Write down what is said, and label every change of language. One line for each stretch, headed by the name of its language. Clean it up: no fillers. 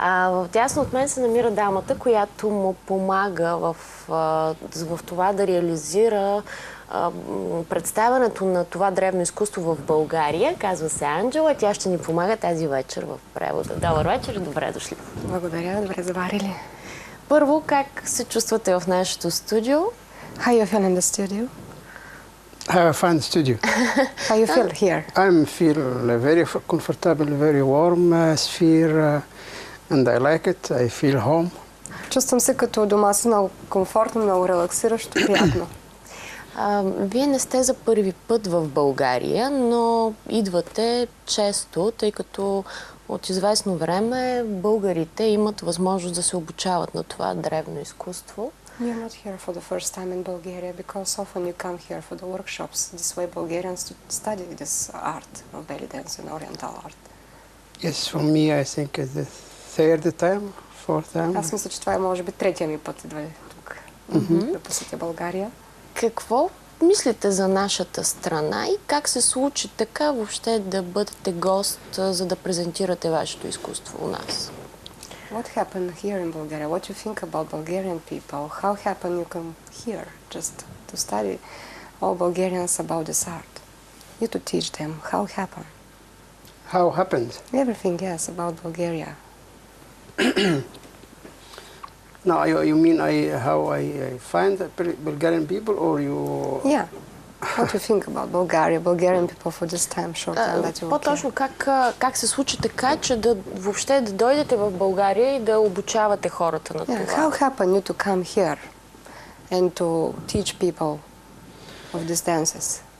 Bulgarian: Вдясно от мен се намира дамата, която му помага в това да реализира представянето на това древно изкуство в България. Казва се Анджела. Тя ще ни помага тази вечер в превода. Добър вечер и добре дошли. Благодаря, добре заварили. Първо, как се чувствате в нашето студио?
English: How you feel in the studio? How I find the studio? How you feel here? I feel very comfortable, very warm sphere, and I like it. I feel home.
Bulgarian: Чувствам се като дома си, много комфортно, много релаксиращо, приятно. Вие не сте за първи път в България, но идвате често, тъй като от известно време българите имат възможност да се обучават на това древно изкуство.
English: You're not here for the first time in Bulgaria because often you come here for the workshops. This way Bulgarians study this art of belly dance and oriental art. Yes, for me I think it's the third time, fourth time.
Bulgarian: Аз мисля, че това е може би третия ми път идва тук да посетя България. Какво мислите за нашата страна и как се случи така въобще да бъдете гост, за да презентирате вашето изкуство у нас?
English: What happened here in Bulgaria? What you think about Bulgarian people? How happened you come here just to study all Bulgarians about this art? You to teach them how happened? How happened? Everything, yes, about Bulgaria. No, you mean how I find the Bulgarian people, or you? Yeah. What do you think about Bulgaria, Bulgarian people for this time, short time that you were
Bulgarian: По-точно как се случи така, че въобще да дойдете в България и да обучавате хората на това?
English: How happened you to come here and to teach people of these dances?